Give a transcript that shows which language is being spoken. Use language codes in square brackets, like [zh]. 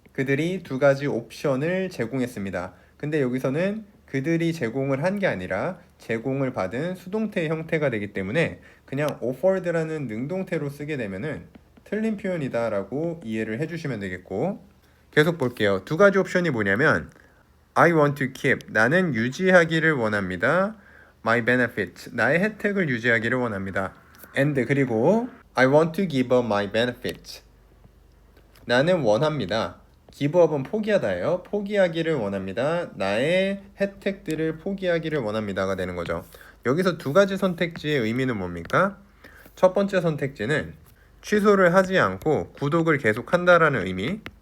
[ko] 그들이 두 가지 옵션을 제공했습니다. 근데 여기서는 그들이 제공을 한 게 아니라 제공을 받은 수동태의 형태가 되기 때문에 그냥 offered라는 능동태로 쓰게 되면은 틀린 표현이다 라고 이해를 해주시면 되겠고, 계속 볼게요. 두 가지 옵션이 뭐냐면 [en] I want to keep [ko] 나는 유지하기를 원합니다. [en] My benefit [ko] 나의 혜택을 유지하기를 원합니다. [en] And [ko] 그리고 [en] I want to give up my benefit [ko] 나는 원합니다. give up은 포기하다예요. 포기하기를 원합니다. 나의 혜택들을 포기하기를 원합니다가 되는 거죠. 여기서 두 가지 선택지의 의미는 뭡니까? 첫 번째 선택지는 취소를 하지 않고 구독을 계속한다라는 의미.